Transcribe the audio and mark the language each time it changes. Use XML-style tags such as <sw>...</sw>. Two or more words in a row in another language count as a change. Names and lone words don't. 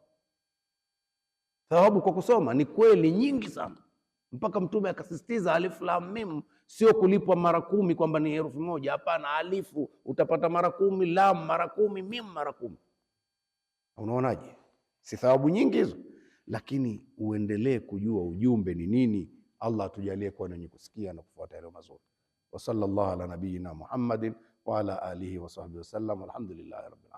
<sw>Thawabu kwa kusoma ni kweli nyingi sana, mpaka Mtume akasisitiza</sw> <ar>ألف لام ميم,</ar> <sw>sio kulipwa mara 10 kwamba ni herufi moja. Hapana, alifu utapata mara 10, lam mara 10, mim mara 10. Unaonaje? Si thawabu nyingi hizo? Lakini uendelee kujua ujumbe ni nini. Allah atujalie kuwa wenye kusikia na kufuata yale mazuri.</sw> <ar>وصلى الله على نبينا محمد وعلى آله وصحبه وسلم والحمد لله رب العالمين.</ar>